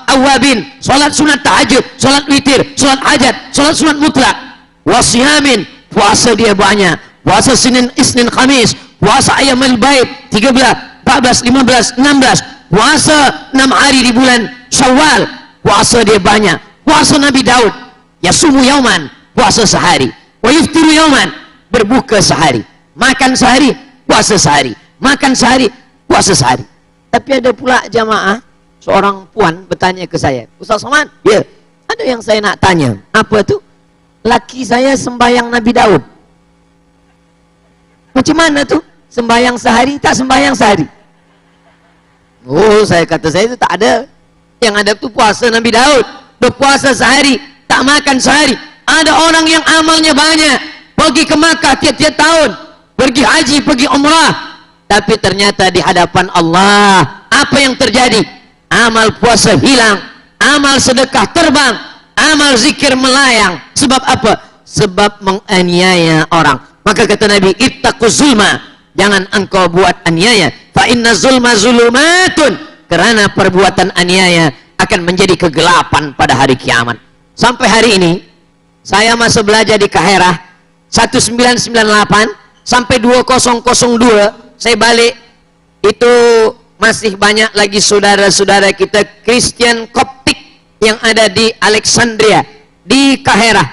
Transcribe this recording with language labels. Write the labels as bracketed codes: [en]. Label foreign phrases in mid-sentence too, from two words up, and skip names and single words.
[ms] awabin, solat sunat tahajud, solat witir, solat hajat, solat sunat mutlak, wasiyamin, puasa dia banyak, puasa Senin, Isnin, Khamis, puasa [ar] Ayyamul Bait [ms] 13, 14, 15, 16, puasa 6 hari di bulan Syawal, puasa dia banyak, puasa Nabi Daud, [ar] yasumu yauman, [ms] puasa sehari, [ar] wa yuftiru yauman, [ms] berbuka sehari, makan sehari, puasa sehari, makan sehari, puasa sehari. Tapi ada pula jamaah, seorang puan bertanya ke saya, Ustaz Somad, ya, ada yang saya nak tanya. Apa tu? Laki saya sembahyang Nabi Daud. Macam mana tu? Sembahyang sehari, tak sembahyang sehari? Oh, saya kata saya itu tak ada. Yang ada tu puasa Nabi Daud, berpuasa sehari, tak makan sehari. Ada orang yang amalnya banyak, pergi ke Makkah tiap-tiap tahun, pergi haji, pergi umrah, tapi ternyata di hadapan Allah apa yang terjadi? Amal puasa hilang, amal sedekah terbang, amal zikir melayang. Sebab apa? Sebab menganiaya orang. Maka kata Nabi, [ar] ittaquz zulma, [ms] jangan engkau buat aniaya, [ar] fa inna zulma zulumatun, [ms] karena perbuatan aniaya akan menjadi kegelapan pada hari kiamat. Sampai hari ini saya masih belajar di Kaherah 1998 sampai 2002 saya balik, itu masih banyak lagi saudara-saudara kita Kristen Koptik yang ada di Alexandria, di Kaherah.